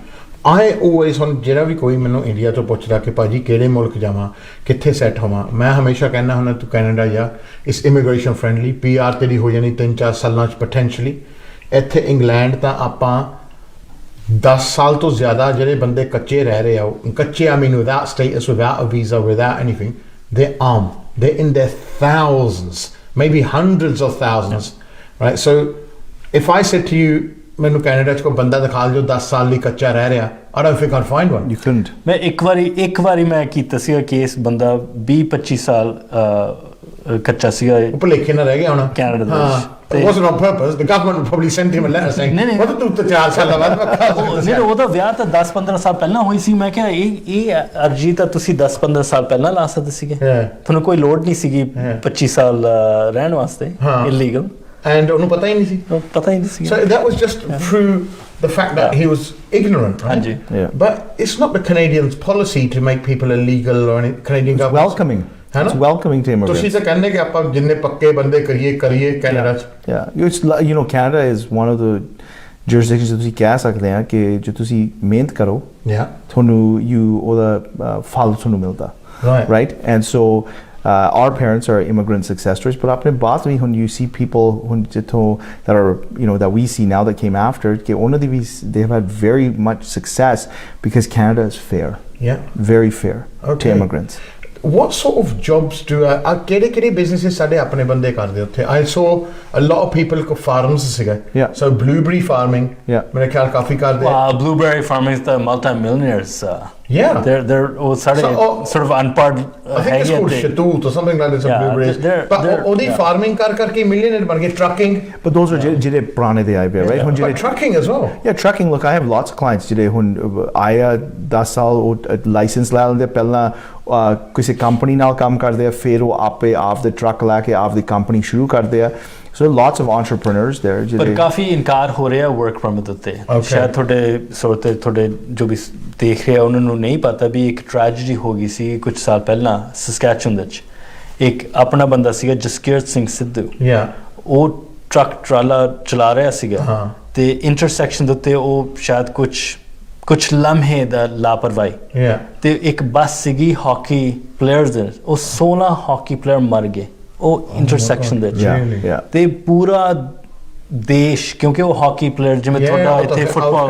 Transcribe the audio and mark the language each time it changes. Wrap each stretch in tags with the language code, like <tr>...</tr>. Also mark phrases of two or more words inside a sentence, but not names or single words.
<en>I always</en> <pa>ਹੁਣ ਜਿਹੜਾ ਵੀ ਕੋਈ ਮੈਨੂੰ ਇੰਡੀਆ ਤੋਂ ਪੁੱਛਦਾ ਕਿ ਭਾਜੀ ਕਿਹੜੇ ਮੁਲਕ ਜਾਵਾਂ ਕਿੱਥੇ ਸੈੱਟ ਹੋਵਾਂ ਮੈਂ ਹਮੇਸ਼ਾ ਕਹਿੰਦਾ ਹੁੰਦਾ ਤੂੰ ਕੈਨੇਡਾ ਜਾ ਇਸ</pa> <en>immigration friendly</en> <pa>PR ਤੇਰੀ ਹੋ ਜਾਣੀ 3-4 ਸਾਲਾਂ 'ਚ ਪੋਟੈਂਸ਼ਲੀ ਇੱਥੇ ਇੰਗਲੈਂਡ ਤਾਂ ਆਪਾਂ 10 ਸਾਲ ਤੋਂ ਜ਼ਿਆਦਾ ਜਿਹੜੇ ਬੰਦੇ ਕੱਚੇ ਰਹਿ ਰਹੇ ਆ ਕੱਚੇ</pa> <en>I mean without status without a visa without anything they're armed they're in their thousands maybe hundreds of thousands right so if I said to you</en> <pa>ਮੈਨੂੰ ਕੈਨੇਡਾ 'ਚ ਕੋਈ ਬੰਦਾ ਦਿਖਾ ਜੋ 10 ਸਾਲ ਲਈ ਕੱਚਾ ਰਹਿ ਰਿਹਾ</pa> <en>I don't think I'd find one you couldn't</en> <pa>ਮੈਂ ਇੱਕ ਵਾਰੀ ਮੈਂ ਕੀਤਾ ਸੀਗਾ ਕੇਸ ਬੰਦਾ 20-25 ਸਾਲ ਕੱਚਾ ਸੀਗਾ ਉਹ ਭੁਲੇਖੇ ਨਾਲ ਰਹਿ ਗਿਆ ਹੁਣ ਕੈਨੇਡਾ ਦੇ ਵਿੱਚ</pa> <en>It wasn't on purpose. The government would probably send him a letter saying, "What did you</en> <pa>4 ਸਾਲ ਬਾਅਦ ਨਹੀਂ ਉਹਦਾ ਵਿਆਹ ਤਾਂ 10-15 ਸਾਲ ਪਹਿਲਾਂ ਹੋਈ ਸੀ ਮੈਂ ਕਿਹਾ ਇਹ ਅਰਜੀ ਤਾਂ ਤੁਸੀਂ 10-15 ਸਾਲ ਪਹਿਲਾਂ ਲਾ ਸਕਦੇ ਸੀਗੇ ਤੁਹਾਨੂੰ ਕੋਈ ਲੋੜ ਨਹੀਂ ਸੀਗੀ 25 ਸਾਲ ਰਹਿਣ ਵਾਸਤੇ ਇਲੀਗਲ</pa> <en>and</en> <pa>ਉਹਨੂੰ ਪਤਾ ਹੀ ਨਹੀਂ ਸੀ</pa> <en>so that was just through the fact that he was ignorant right? But it's not the Canadians' policy to make people illegal or any Canadian government welcoming It's welcoming to immigrants.</en> <pa>ਤੁਸੀਂ ਤਾਂ ਕਹਿੰਦੇ ਕਿ ਆਪਾਂ ਜਿੰਨੇ ਪੱਕੇ ਬੰਦੇ ਕਰੀਏ ਕੈਨੇਡਾ 'ਚ</pa> <en>it's Canada is one of the jurisdictions</en> <pa>ਤੁਸੀਂ ਕਹਿ ਸਕਦੇ ਆ ਕਿ ਜੇ ਤੁਸੀਂ ਮਿਹਨਤ ਕਰੋ ਤੁਹਾਨੂੰ ਉਹਦਾ ਫਲ ਤੁਹਾਨੂੰ ਮਿਲਦਾ</pa> <en>right and so our parents are immigrant success stories but</en> <pa>ਆਪਣੇ ਬਾਅਦ ਵੀ</pa> <en>when you see people when ਜਿੱਥੋਂ that are that we see now that came after</en> <pa>ਕਿ ਉਹਨਾਂ ਦੀ ਵੀ</pa> <en>they have had very much success because Canada is fair very fair to immigrants What sort of jobs do ਕਿਹੜੇ businesses</en> <pa>ਸਾਡੇ ਆਪਣੇ ਬੰਦੇ ਕਰਦੇ ਉੱਥੇ</pa> <en>I saw a lot of people ਕੋ farms ਸੀਗੇ so blueberry farming</en> <pa>ਮੇਰੇ ਖਿਆਲ ਕਾਫੀ ਕਰਦੇ</pa> <en>blueberry farming is the multi-millionaires they're sort of unpard I think it's called Shatut or something like that blueberries but ਉਹਦੀ farming ਕਰਕੇ millionaire</en> <pa>ਬਣ ਗਏ</pa> <en>trucking but those are</en> <pa>ਜਿਹੜੇ ਪੁਰਾਣੇ ਦੇ ਆਏ</pa> <en>right but trucking as well trucking look I have lots of clients</en> <pa>ਜਿਹੜੇ ਹੁਣ ਆਇਆ 10 ਸਾਲ ਉਹ ਲਾਇਸੈਂਸ ਲੈ ਲੈਂਦੇ ਪਹਿਲਾਂ ਕਿਸੇ ਕੰਪਨੀ ਨਾਲ ਕੰਮ ਕਰਦੇ ਆ ਫਿਰ ਉਹ ਆਪੇ ਆਪ ਦੇ ਟਰੱਕ ਲੈ ਕੇ ਆਪ ਦੀ ਕੰਪਨੀ ਸ਼ੁਰੂ ਕਰਦੇ ਆ</pa> <en>so lots of entrepreneurs there</en> <pa>ਪਰ ਕਾਫੀ ਇਨਕਾਰ ਹੋ ਰਿਹਾ</pa> <en>work permit</en> <pa>ਉੱਤੇ ਸ਼ਾਇਦ ਤੁਹਾਡੇ ਜੋ ਵੀ ਦੇਖ ਰਹੇ ਉਹਨਾਂ ਨੂੰ ਨਹੀਂ ਪਤਾ ਵੀ ਇੱਕ ਟ੍ਰੈਜੇਡੀ ਹੋ ਗਈ ਸੀ ਕੁਝ ਸਾਲ ਪਹਿਲਾਂ ਸਸਕੈਚੁਅਨ ਵਿੱਚ ਇੱਕ ਆਪਣਾ ਬੰਦਾ ਸੀਗਾ ਜਸਕੀਰਤ ਸਿੰਘ ਸਿੱਧੂ ਉਹ ਟਰੱਕ ਟਰਾਲਾ ਚਲਾ ਰਿਹਾ ਸੀਗਾ ਤੇ ਇੰਟਰਸੈਕਸ਼ਨ ਦੇ ਉੱਤੇ ਉਹ ਸ਼ਾਇਦ ਕੁਝ ਲਮਹੇ ਦਾ ਲਾਪਰਵਾਹੀ ਤੇ ਇੱਕ ਬੱਸ ਸੀਗੀ</pa> <en>hockey players</en> <pa>ਦੇ ਉਹ 16</pa> <en>hockey player</en> <pa>ਮਰ ਗਏ ਉਹ ਇੰਟਰਸੈਕਸ਼ਨ ਦੇ ਤੇ ਪੂਰਾ ਦੇਸ਼ ਕਿਉਂਕਿ ਉਹ</pa> <en>hockey player</en> <pa>ਜਿਵੇਂ ਤੁਹਾਡਾ ਇੱਥੇ ਫੁੱਟਬਾਲ</pa>